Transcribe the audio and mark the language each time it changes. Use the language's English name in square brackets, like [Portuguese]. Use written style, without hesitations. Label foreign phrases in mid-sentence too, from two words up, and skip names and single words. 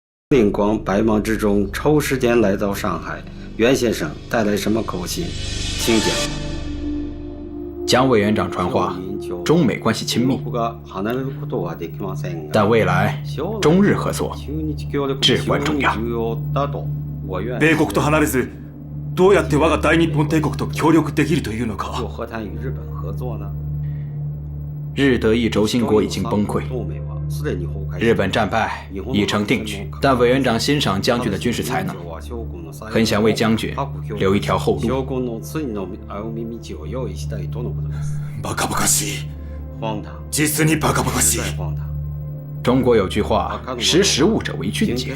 [Chinese] 灵光百忙之中抽时间来到上海，袁先生带来什么口信？请讲。蒋委员长传话，中美关系亲密，但未来中日合作至关重要。 [Japanese] 米国と離れず、どうやって我が大日本帝国と協力できるというのか。 [Chinese] 日德意轴心国已经崩溃，日本战败已成定局。但委员长欣赏将军的军事才能，很想为将军留一条后路。 [Japanese] バカバカしい。実にバカバカしい。 [Chinese] 中国有句话：“识时务者为俊杰。”